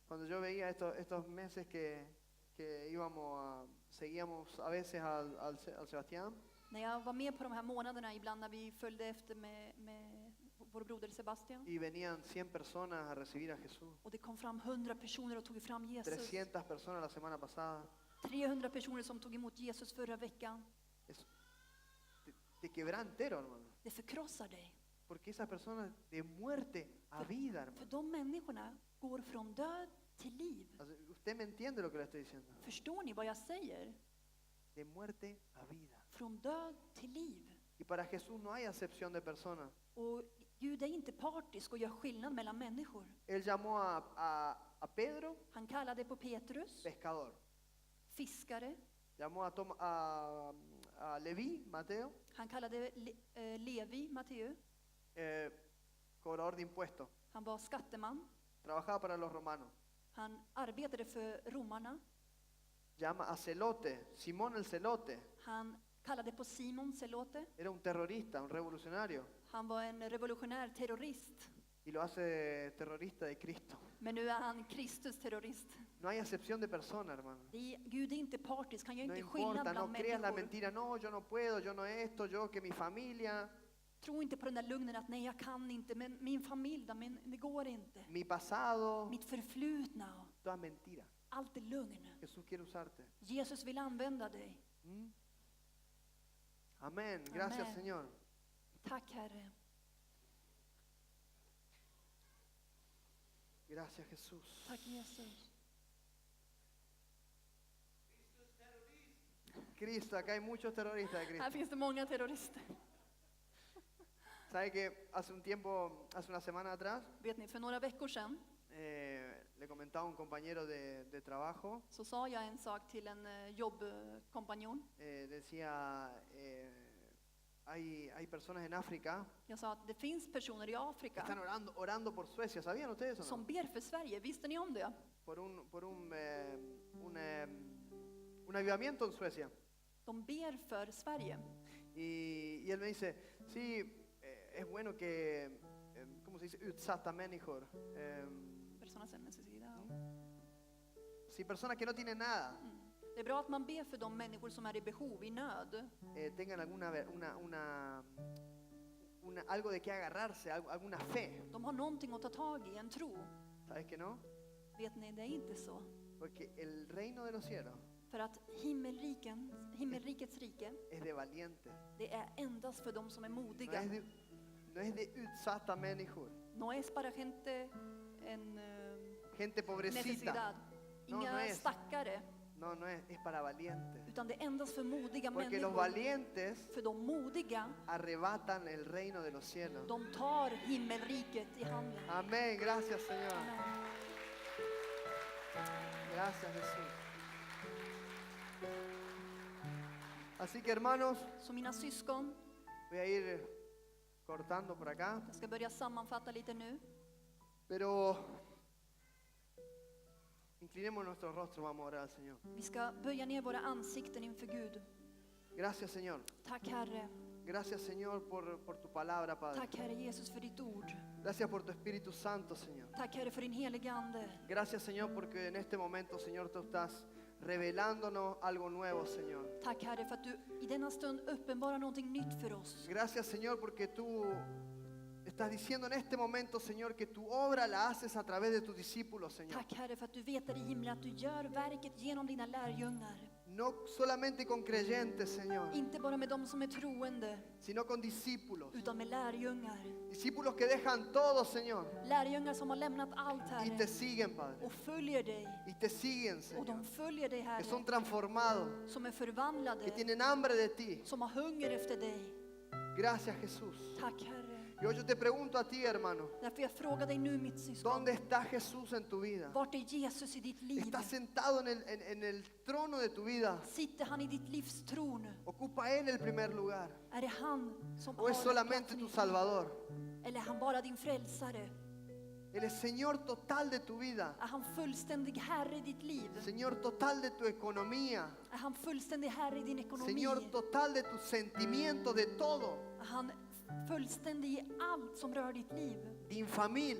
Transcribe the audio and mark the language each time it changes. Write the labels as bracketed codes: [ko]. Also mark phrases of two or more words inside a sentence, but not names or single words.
[es] Cuando yo veía estos meses que seguíamos a veces al Sebastián, [sv] När jag var med på de här månaderna, ibland när vi följde efter med vår broder Sebastian, [es] y venían 100 personas a recibir a Jesús, [sv] och det kom fram 100 personer och tog fram Jesus. [es] 300 personas la semana pasada, [sv] 300 personer som tog emot Jesus förra veckan. [es] te quebra entero, hermano. [sv] Det förkrossar dig. [es] Porque esas personas de muerte a vida, [sv] För [es] hermano. [sv] de människorna går från död till liv. Alltså, [es] usted me entiende lo que le estoy diciendo. [sv] Förstår ni vad jag säger? [es] De muerte a vida. [sv] Från död till liv. [es] Y para Jesús no hay acepción de personas. [sv] Och Gud är inte partisk och gör skillnad mellan människor. [es] Él llamó a Pedro [sv] Han kallade på Petrus, [es] pescador. [sv] fiskare. [es] Llamó a Leví, Mateo, [sv] Han kallade Levi, Matteo. [es] Cobrador de impuestos. [sv] Han var skatteman. [es] Trabajaba para los romanos. [sv] Han arbetade för romarna. [es] Llama a Celote, Simón el Celote. [sv] Han kallade på Simon Zelote. [es] Era un terrorista, un revolucionario. [sv] Han var en revolutionär terrorist. [es] Y lo hace terrorista de Cristo. [sv] Men nu är han Kristus terrorist. [es] No hay acepción de persona, hermano. [sv] Gud är inte partisk, han gör [es] No [sv] inte skillnad [es] importa, no [sv] bland [es] creas la [sv] människor. [es] mentira. No, yo no puedo, yo no esto, yo que mi familia, [sv] Tro inte på den där lögnen att nej, jag kan inte, men min familj då, men det går inte. [es] mi pasado, [sv] Mitt förflutna, [es] toda mentira. [sv] allt är lögn. [es] Jesús quiere usarte. [sv] Jesus vill använda dig. [es] Amén. Gracias, [sv] Amén. [es] Señor. [sv] Tack Herre. [es] Gracias, Jesús. [sv] Tack Jesus. [es] Cristo, acá hay muchos terroristas de Cristo. [sv] Här finns det många terrorister. [es] ¿Sabe que hace un tiempo, hace una semana atrás, [sv] Vet ni, för några veckor sedan [es] le comentaba a un compañero de trabajo, [sv] så sa jag en sak till en jobbkompanjon. [es] decía, hay personas en África [sv] Jag sa att det finns personer i [es] que [sv] Afrika [es] están orando por Suecia. ¿Sabían ustedes o [sv] som [es] no? [sv] ber för Sverige. Visste ni om det? [es] Por un avivamiento en Suecia. [sv] De ber för Sverige. [es] Y él me dice, sí, es bueno que, ¿cómo se dice? [sv] Utsatta människor. [es] Personas en necesidad. Sí, personas que no tienen nada. [sv] Det är bra att man ber för de människor som är i behov, i nöd. [es] Tengan algo de que agarrarse, alguna fe. [sv] De har någonting att ta tag i, en tro. [es] ¿Sabes que no? [sv] Vet ni, det är inte så. [es] Porque el reino de los cielos [sv] För att himmelrikets rike, [es] es de valientes. [sv] det är endast för de som är [es] No [sv] modiga. [es] es de [sv] utsatta människor. [es] No es para gente en Gente pobrecita. necesidad. No, [sv] Inga [es] no es. [sv] stackare. [es] No es para valientes. [sv] Utan det är endast för modiga [es] Porque los [sv] människor. [es] valientes [sv] För de modiga, [es] arrebatan el reino de los cielos. [sv] de tar himmelriket i handen. [es] Amén, gracias Señor. [sv] Amen. [es] Gracias Jesús. Así que hermanos, [sv] Så mina syskon, [es] voy a ir cortando por acá. [sv] jag ska börja sammanfatta lite nu. [es] Pero inclinemos nuestros rostros, vamos a orar al Señor. [sv] Vi ska böja ner våra ansikten inför Gud. [es] Gracias Señor. [sv] Tack Herre. [es] Gracias Señor por tu palabra, Padre. [sv] Tack Herre Jesus för ditt ord. [es] Gracias por tu Espíritu Santo, Señor. [sv] Tack Herre för din heliga Ande. [es] Gracias Señor porque en este momento, Señor, tú estás revelándonos algo nuevo, Señor. [sv] Tack Herre för att du i denna stund uppenbarar någonting nytt för oss. [es] Gracias Señor porque tú estás diciendo en este momento, Señor, que tu obra la haces a través de tus discípulos, Señor. [sv] Tack Herre för att du vet där i himlen att du gör verket genom dina lärjungar. [es] No solamente con creyentes, Señor, [sv] Inte bara med dem som är troende, [es] sino con discípulos. [sv] utan med lärjungar. [es] Discípulos que dejan todo, Señor, [sv] Lärjungar som har lämnat allt [es] y te [sv] Herre [es] siguen, Padre. [sv] och följer dig. [es] Y te siguen, [sv] Och [es] Señor. [sv] de följer dig [es] Que son [sv] Herre, [es] transformados, [sv] som är [es] que [sv] förvandlade, [es] tienen hambre de ti. [sv] som har hunger efter dig. [es] Gracias, Jesús. [sv] Tack Herre. [es] Y hoy yo te pregunto a ti, hermano, [sv] Därför jag frågar dig nu mitt syskon. [es] ¿dónde está Jesús en tu vida? [sv] Vart är Jesus i ditt liv? [es] ¿Está sentado en el trono de tu vida? [sv] Sitter han i ditt livs tron? [es] ¿Ocupa Él el primer lugar? [sv] Är det han som [es] ¿O es [sv] har [es] solamente [sv] platsen i [es] tu [sv] ditt liv? [es] Salvador? [sv] Eller är han bara din frälsare? [es] Él es Señor total de tu vida. [sv] Är han fullständig herre i ditt liv? [es] Señor total de tu economía. [sv] Är han fullständig herre i din ekonomi? [es] Señor total de tus sentimientos, de todo. [sv] Är han fullständig i allt som rör ditt liv? Din familia,